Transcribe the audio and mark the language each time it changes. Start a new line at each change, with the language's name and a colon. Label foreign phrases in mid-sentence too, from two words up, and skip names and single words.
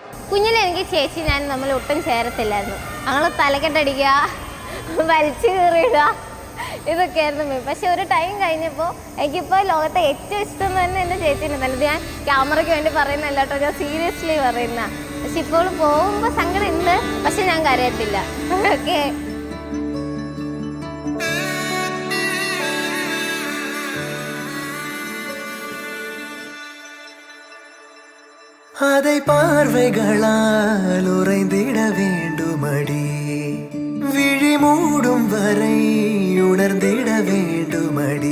Malayalam: കുഞ്ഞിലെ എനിക്ക് ചേച്ചി ഞാൻ നമ്മൾ ഒട്ടും ചേരത്തില്ലായിരുന്നു. ഞങ്ങൾ തലക്കെട്ടടിക്കുക, വലിച്ചു കീറിയിടുക, ഇതൊക്കെയായിരുന്നു. പക്ഷെ ഒരു ടൈം കഴിഞ്ഞപ്പോൾ എനിക്കിപ്പോൾ ലോകത്തെ ഏറ്റവും ഇഷ്ടം തന്നെ എൻ്റെ ചേച്ചീനെ നല്ലത്. ഞാൻ ക്യാമറയ്ക്ക് വേണ്ടി പറയുന്നല്ല കേട്ടോ, ഞാൻ സീരിയസ്ലി പറയുന്ന. പക്ഷെ ഇപ്പോൾ പോകുമ്പോൾ സങ്കടം ഉണ്ട്, പക്ഷെ ഞാൻ കരയത്തില്ല. ഓക്കെ.
Tamil: அதை பார்வைகளால் உறைந்திட வேண்டுமடி, விழி மூடும் வரை உணர்ந்திட வேண்டுமடி.